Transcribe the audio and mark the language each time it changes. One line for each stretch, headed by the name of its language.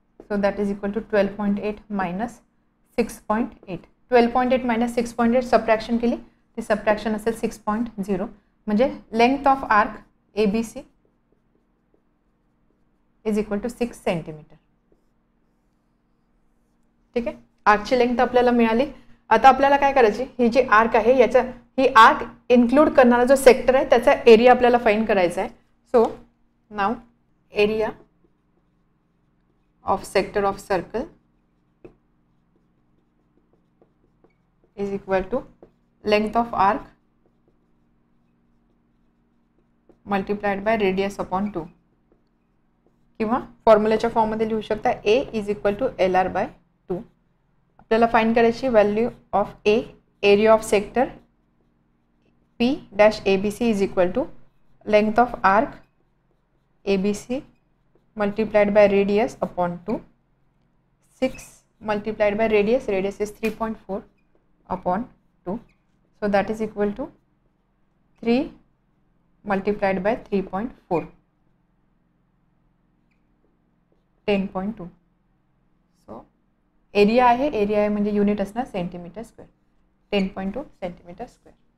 English: So that is equal to 12.8 minus 6.8.
Marathi: 12.8 minus 6.8 subtraction केली, ती subtraction असेल 6.0. म्हणजे length of arc ABC = 6 centimetre. ठीक आहे. आर्कची लेंथ आपल्याला मिळाली. आता आपल्याला काय करायची? ही जी आर्क आहे याचा ही आर्क इन्क्लूड करणारा जो सेक्टर आहे त्याचा एरिया आपल्याला फाइंड करायचा आहे. So now area of sector of circle = length of arc multiplied by radius upon 2. किंवा फॉर्म्युलाच्या फॉर्ममध्ये लिहू शकता A = LR/2. आपल्याला फाइंड करायची value of A, area of sector P-ABC = length of arc ABC
English: multiplied by radius upon 2. 6 multiplied by radius is 3.4 upon 2. So that is equal to 3 multiplied by 3.4, 10.2.
Marathi: So area आहे, area आहे म्हणजे unit असणार centimetre square, 10.2 centimetre square.